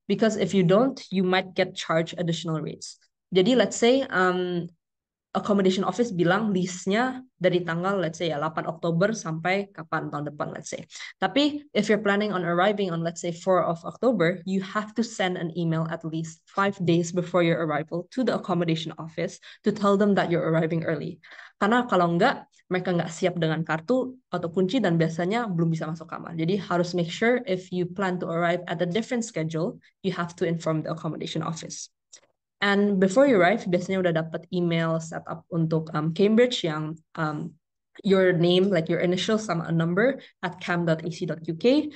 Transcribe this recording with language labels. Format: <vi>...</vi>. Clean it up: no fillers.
<en>Because if you don't, you might get charged additional rates.</en> <id>Jadi</id> <en>let's say accommodation office</en> <id>bilang lease-nya dari tanggal</id> <en>let's say</en> <id>ya 8 Oktober sampai kapan tahun depan</id> <en>let's say. Tapi if you're planning on arriving on let's say 4 of October, you have to send an email at least 5 days before your arrival to the accommodation office to tell them that you're arriving early.</en> <id>Karena kalau enggak, mereka nggak siap dengan kartu atau kunci dan biasanya belum bisa masuk kamar. Jadi harus</id> <en>make sure if you plan to arrive at a different schedule, you have to inform the accommodation office. And before you arrive,</en> <id>biasanya udah dapat email setup untuk Cambridge yang</id> <en>your name, like your initials</en> <id>sama</id> <en>a number at cam.ac.uk.</en>